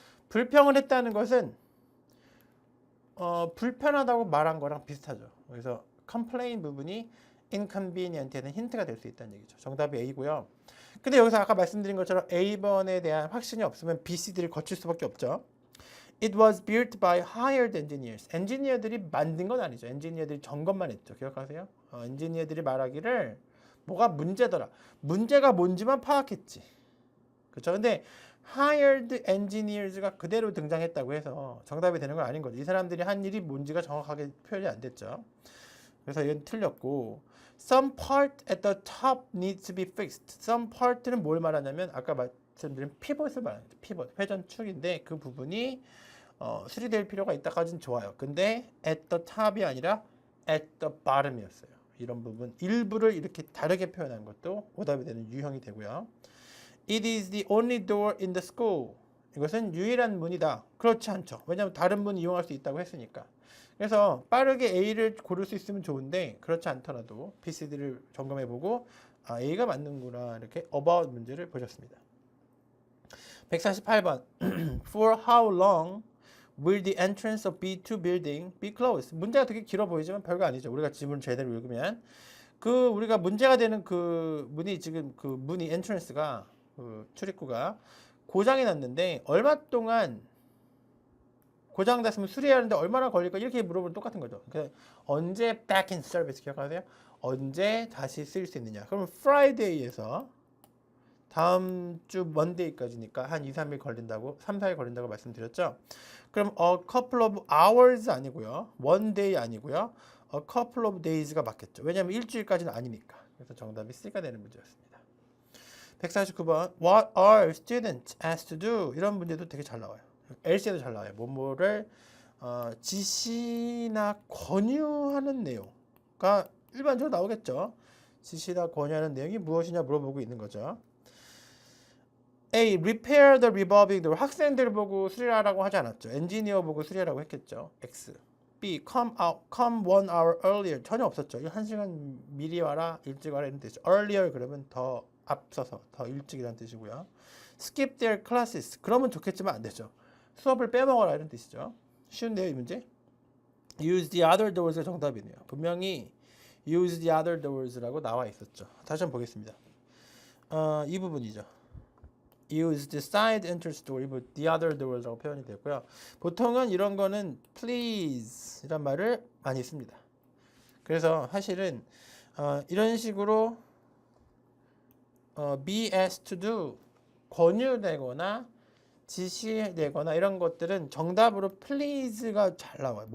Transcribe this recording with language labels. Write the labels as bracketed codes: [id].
[ko] 불평을 했다는 것은 불편하다고 말한 거랑 비슷하죠. 그래서 complain 부분이 inconvenient에는 힌트가 될 수 있다는 얘기죠. 정답이 A고요. 근데 여기서 아까 말씀드린 것처럼 A번에 대한 확신이 없으면 B, C, D를 거칠 수밖에 없죠. [en] It was built by hired engineers. [ko] 엔지니어들이 만든 건 아니죠. 엔지니어들이 점검만 했죠. 기억하세요? 엔지니어들이 말하기를 뭐가 문제더라. 문제가 뭔지만 파악했지. 그렇죠? 근데 hired engineers가 그대로 등장했다고 해서 정답이 되는 건 아닌 거죠. 이 사람들이 한 일이 뭔지가 정확하게 표현이 안 됐죠. 그래서 이건 틀렸고 [en] some part at the top needs to be fixed. [ko] some part는 뭘 말하냐면 아까 말씀드린 pivot을 말합니다. pivot, 회전축인데 그 부분이 수리될 필요가 있다까지는 좋아요. 근데 at the top이 아니라 at the bottom이었어요. 이런 부분 일부를 이렇게 다르게 표현한 것도 오답이 되는 유형이 되고요. [en] It is the only door in the school. [ko] 이것은 유일한 문이다. 그렇지 않죠. 왜냐하면 다른 문 이용할 수 있다고 했으니까. 그래서 빠르게 A를 고를 수 있으면 좋은데 그렇지 않더라도 PCD를 점검해보고 A가 맞는구나 이렇게 about 문제를 보셨습니다. [en] 148번 For how long will the entrance of B2 building be closed? [ko] 문제가 되게 길어 보이지만 별거 아니죠. 우리가 지문을 제대로 읽으면 우리가 문제가 되는 그 문이 지금 그 문이 entrance가 그 출입구가 고장이 났는데 얼마 동안 고장났으면 수리하는데 얼마나 걸릴까 이렇게 물어보면 똑같은 거죠. 그러니까 언제 [en] back in service [ko] 기억하세요? 언제 다시 쓸 수 있느냐. 그러면 Friday에서 다음 주 Monday까지니까 한 2, 3일 걸린다고 3, 4일 걸린다고 말씀드렸죠. [en] 그럼 a couple of hours [ko] 아니고요. [en] one day 아니고요. a couple of days가 [ko] 맞겠죠. 왜냐하면 일주일까지는 아니니까. 그래서 정답이 C가 되는 문제였습니다. [en] 149번 What are students asked to do? [ko] 이런 문제도 되게 잘 나와요. LC에도 잘 나와요. 뭐뭐를 지시나 권유하는 내용가 일반적으로 나오겠죠. 지시나 권유하는 내용이 무엇이냐 물어보고 있는 거죠. [en] A. Repair the revolving door. [ko] 학생들 보고 수리하라고 하지 않았죠. 엔지니어 보고 수리하라고 했겠죠. [en] X. B. Come 1 hour earlier. [ko] 전혀 없었죠. 1시간 미리 와라, 일찍 와라 이런 뜻이죠. Earlier 그러면 더 앞서서, 더 일찍이라는 뜻이고요. [en] Skip their classes. [ko] 그러면 좋겠지만 안 되죠. 수업을 빼먹어라 이런 뜻이죠. 쉬운데요 이 문제? [en] Use the other doors가 [ko] 정답이네요. 분명히 [en] use the other doors [ko] 라고 나와 있었죠. 다시 한번 보겠습니다. 이 부분이죠. [en] Use the side entrance door, the other doors라고 [ko] 표현이 됐고요. 보통은 이런 거는 please 이란 말을 많이 씁니다. 그래서 사실은 이런 식으로 be asked to do 권유되거나 지시되거나 이런 것들은 정답으로 please가 잘 나와요.